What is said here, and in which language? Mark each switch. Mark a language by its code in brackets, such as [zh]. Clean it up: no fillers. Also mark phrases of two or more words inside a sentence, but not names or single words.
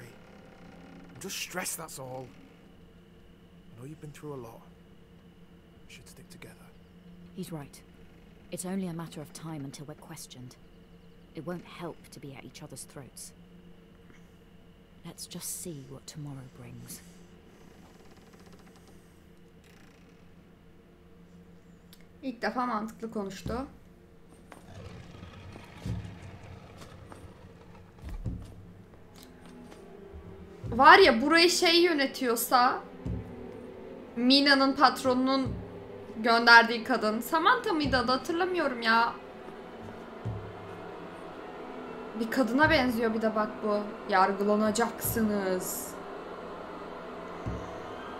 [en] I'm just stressed, that's all. I know you've been through a lot. We should stick together. He's right. It's only a matter of time until we're questioned. It won't help to be at each other's throats. Let's just see what tomorrow brings. [tr] İlk defa mantıklı konuştu. Var ya, burayı şey yönetiyorsa, Mina'nın patronunun gönderdiği kadın. Samantha mıydı adı, hatırlamıyorum ya. Bir kadına benziyor bir de bak bu. Yargılanacaksınız.